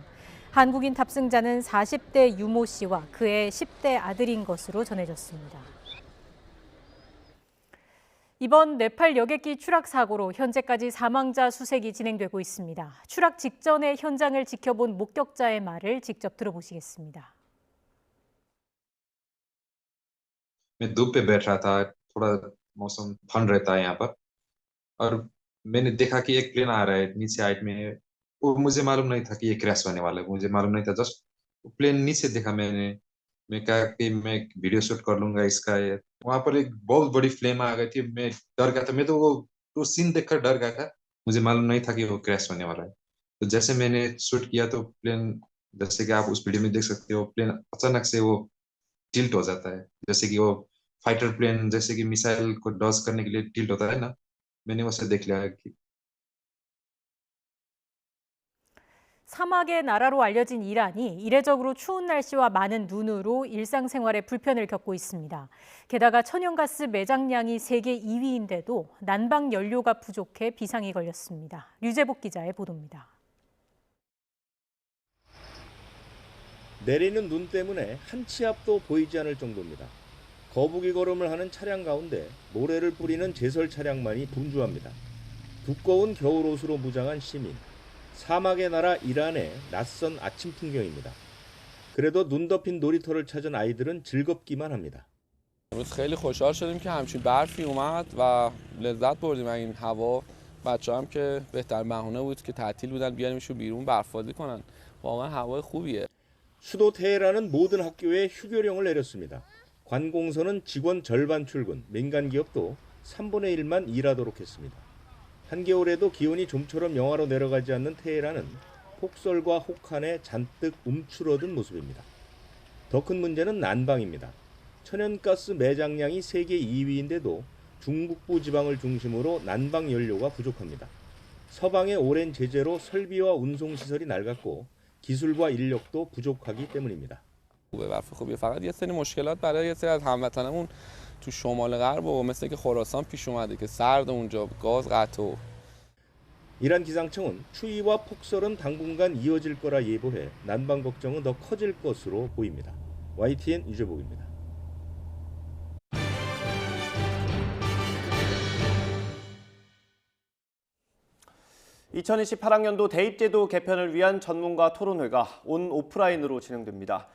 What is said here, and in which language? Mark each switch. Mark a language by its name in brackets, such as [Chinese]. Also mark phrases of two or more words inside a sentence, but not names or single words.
[Korean] 한국인 탑승자는 40대 유모 씨와 그의 10대 아들인 것으로 전해졌습니다. 이번 네팔 여객기 추락 사고로 현재까지 사망자 수색이 진행되고 있습니다. 추락 직전에 현장을 지켜본 목격자의 말을 직접 들어보시겠습니다. [Hindi] मैं धूप पे बैठ रहा था, थोड़ा मौसम ठंड रहता है यहाँ पर, और मैंने देखा कि एक प्लेन आ रहा है नीचे हाइट में, वो मुझे मालूम नहीं था कि ये क्रैश होने वाला है, मुझे मालूम नहीं था। [English] just plane [Hindi] नीचे देखा मैं कहा कि मैं [English] video shoot [Hindi] कर लूंगा इसका। वहां पर एक बहुत बड़ी फ्लेम आ गई थी, मैं डर गया था। मैं तो वो सीन देखकर डर गया था, मुझे मालूम नहीं था कि वो क्रैश होने वाला है। तो जैसे मैंने शूट किया तो प्लेन, जैसे कि आप उस वीडियो में देख सकते हो, प्लेन अचानक से वो टिल्ट हो जाता है, जैसे कि वो [English] fighter plane [Hindi] जैसे कि मिसाइल को डॉज करने के लिए टिल्ट होता है ना, मैंने वैसे देख लिया कि [Korean] 사막의 나라로 알려진 이란이 이례적으로 추운 날씨와 많은 눈으로 일상생활에 불편을 겪고 있습니다. 게다가 천연가스 매장량이 세계 2위인데도 난방 연료가 부족해 비상이 걸렸습니다. 류재복 기자의 보도입니다. 내리는 눈 때문에 한 치 앞도 보이지 않을 정도입니다. 거북이 걸음을 하는 차량 가운데 모래를 뿌리는 제설 차량만이 분주합니다. 두꺼운 겨울옷으로 무장한 시민. 사막의 나라 이란의 낯선 아침 풍경입니다. 그래도 눈 덮인 놀이터를 찾은 아이들은 즐겁기만 합니다. [Persian] خیلی خوشحال شدیم که همچین برفی اومد و لذت بردیم از این هوا. بچه‌ها هم که بهترین بهونه بود که تعطیل بودن بیاریمشون بیرون برف‌بازی کنن. واقعا هوای خوبیه. [Korean] 수도 테헤란은 모든 학교에 휴교령을 내렸습니다. 관공서는 직원 절반 출근, 민간 기업도 3분의 1만 일하도록 했습니다. 한겨울에도 기온이 좀처럼 영하로 내려가지 않는 테헤란은 폭설과 혹한에 잔뜩 움츠러든 모습입니다. 더 큰 문제는 난방입니다. 천연가스 매장량이 세계 2위인데도 중북부 지방을 중심으로 난방 연료가 부족합니다. 서방의 오랜 제재로 설비와 운송시설이 낡았고 기술과 인력도 부족하기 때문입니다. [Persian] برف خوبیه. فقط یه سری مشکلات برای یه سری از هموطنمون تو شمال غرب و مثل که خراسان پیش اومده که سرد اونجا گاز قطع. [Korean] 이란 기상청은 추위와 폭설은 당분간 이어질 거라 예보해 난방 걱정은 더 커질 것으로 보입니다. YTN 유재복입니다. (2028학년도) 대입제도 개편을 위한 전문가 토론회가 온 오프라인으로 진행됩니다.